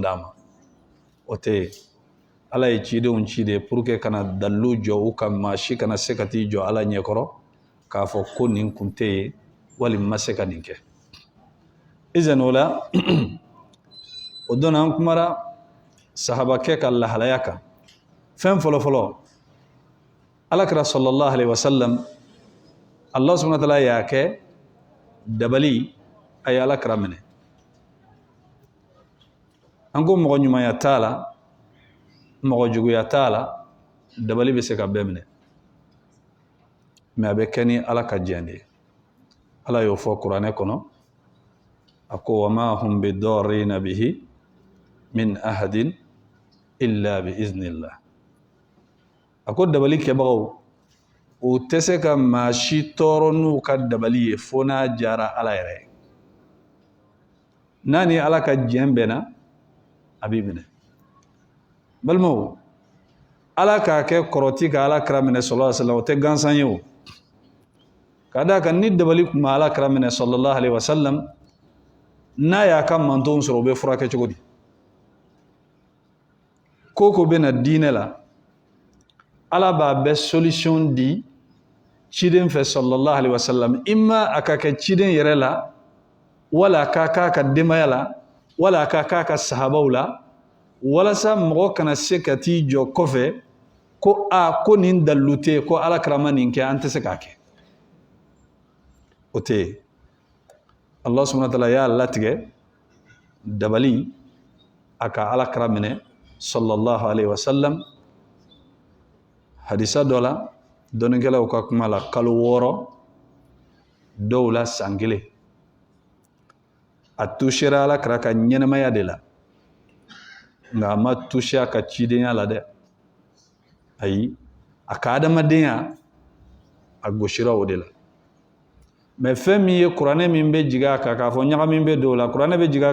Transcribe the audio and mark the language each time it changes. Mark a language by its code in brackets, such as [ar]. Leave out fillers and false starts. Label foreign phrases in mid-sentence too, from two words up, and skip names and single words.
[bm] d'a ma o tɛ yen ala ye cidenw ci de [fr] pour que [bm] kana dalilu jɔ u kan maa si kana se ka t'i jɔ ala ɲɛkɔrɔ k'a fɔ ko nin kun tɛ yen wali ma se ka nin kɛ izɛn o la o don an kumara sahabakɛ ka lahalaya kan fɛn fɔlɔfɔlɔ alakira [ar] صلى الله عليه وسلم الله سبحانه وتعالى [bm] y'a kɛ dabali a ye alakira minɛ an ko mɔgɔ ɲumanya t'a la mɔgɔ juguya t'a la dabali bɛ se ka bɛɛ minɛ mɛ a bɛ kɛ ni ala ka jɛn de ye ala y'o fɔ kuranɛ kɔnɔ a ko [ar] وما هم بضارين به من أحد إلا بإذن الله [bm] a ko dabali kɛbagaw o tɛ se ka maa si tɔɔrɔ n'u ka dabali ye fo n'a jara ala yɛrɛ ye n'a ni ala ka jɛn bɛnna a b'i minɛ balimaw ala k'a kɛ kɔrɔti ka ala kira minɛ [ar] صلى الله عليه وسلم [bm] o tɛ gansan ye o ka da kan ni dabali tun ma ala kira minɛ [ar] صلى الله عليه وسلم [bm] n'a y'a ka mantonw sɔrɔ o bɛ furakɛ cogo di ko ko bɛ na diinɛ la ala b'a bɛɛ solution di ciden fɛ [ar] صلى الله عليه وسلم [bm] imma a ka kɛ ciden yɛrɛ la wala a ka k'a ka denbaya la wala a ka k'a ka sahabaw la walasa mɔgɔ kana se ka t'i jɔ kɔfɛ ko ko nin dalilu tɛ yen ko ala kira ma nin kɛ an tɛ se k'a kɛ o tɛ yen [ar] الله سبحانه وتعالى [bm] y'a latigɛ dabali a ka ala kira minɛ [ar] صلى الله عليه وسلم [bm] hadisa dɔ la dɔnnikɛlaw ka kuma la kalo 6 dɔw la san 1 a touchera ala kira ka ɲɛnamaya de la nka a ma touche a ka cidenya la dɛ ayi a ka adamadenya a gosira o de la mɛ fɛn min ye kuranɛ min bɛ jigin a kan k'a fɔ ɲagami bɛ dɔw la kuranɛ bɛ jigin a